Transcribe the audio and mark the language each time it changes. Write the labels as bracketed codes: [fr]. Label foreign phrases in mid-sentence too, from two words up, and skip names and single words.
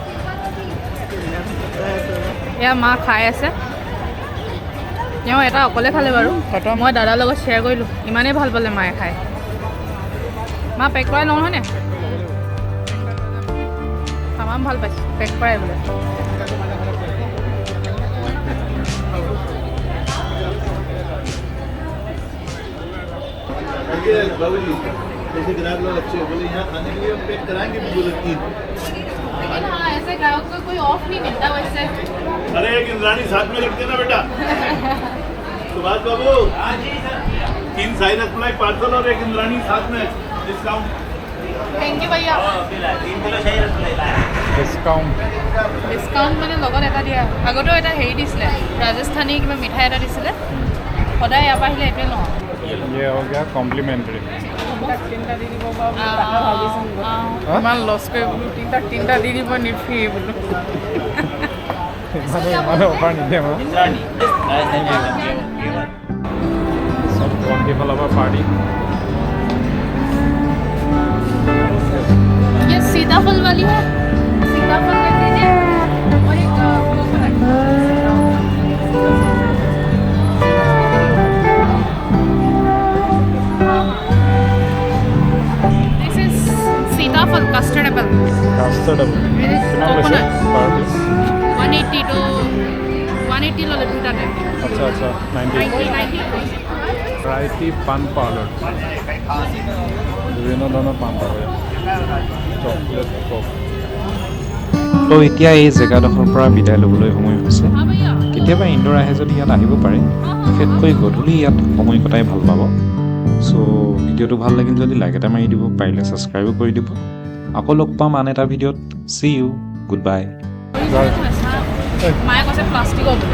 [as] এয়া মা খাই আছে, তেওঁ এটা অকলে খালে বাৰু, মই দাদাৰ লগত শ্বেয়াৰ কৰিলোঁ। ইমানেই ভাল পালে মায়ে খাই। মা পেক কৰাই লওঁ হয়নে? তামাম ভাল পাইছে পেক কৰাই বোলে। [hi] बाबूजी जैसे ग्राहक लोग अच्छे बोले यहाँ खाने के लिए हम पैक कराएंगे भी बोले 3। लेकिन हाँ, ऐसे ग्राहक को कोई ऑफ नहीं मिलता वैसे। अरे एक इंद्राणी साथ में रख देना बेटा। सुभाष बाबू 3 शाही रसमलाई पार्सल और एक इंद्राणी साथ में डिस्काउंट। [en] thank you [hi] भैया। 3 किलो शाही रसमलाई [as] ডিছকাউণ্ট। ডিছকাউণ্ট মানে লগত এটা দিয়া। আগতেও এটা হেৰি দিছিলে, ৰাজস্থানী কিবা মিঠাই এটা দিছিলে। সদায় ইয়াৰ পৰা আহিলে এইটোৱে লওঁ। [hi] ये हो गया कॉम्प्लीमेंट्री। [as] ইমান লছ কৰি বোলো তিনিটা দি দিব নিফি বোলো। মানে অফাৰ নিদিয়ে মই। চব ভণ্টিৰ ফালৰ পৰা পাৰ্টি। [hi] ये सीताफल वाली है, सीताफल कर दीजिए और एक कोकोनट। [en] This is सीताफल custard apple [as] কাষ্টাৰ্ড এপল। কিমান লৈছে [hi] कोकोनट [as] পাৰ পিচ? 180 to 180 ললে দুটাতে। আচ্ছা আচ্ছা 90। 90 ভ্যাৰাইটি পান পাৰ্লাৰ। বিভিন্ন ধৰণৰ পান পাব ইয়াত। চকলেট কক। তো এতিয়া এই জেগাডোখৰৰ পৰা বিদায় ল'বলৈ সময় হৈছে। [hi] हाँ भैया। [as] কেতিয়াবা ইন্দোৰ আহে যদি ইয়াত আহিব পাৰে, বিশেষকৈ গধূলি ইয়াত সময় কটাই ভাল পাব। চ' ভিডিঅ'টো ভাল লাগিল যদি লাইক এটা মাৰি দিব, পাৰিলে ছাবস্ক্ৰাইবো কৰি দিব। আকৌ লগ পাম আন এটা ভিডিঅ'ত। [en] see you, good bye. [as] মায়ে কৈছে প্লাষ্টিকৰ বোলে।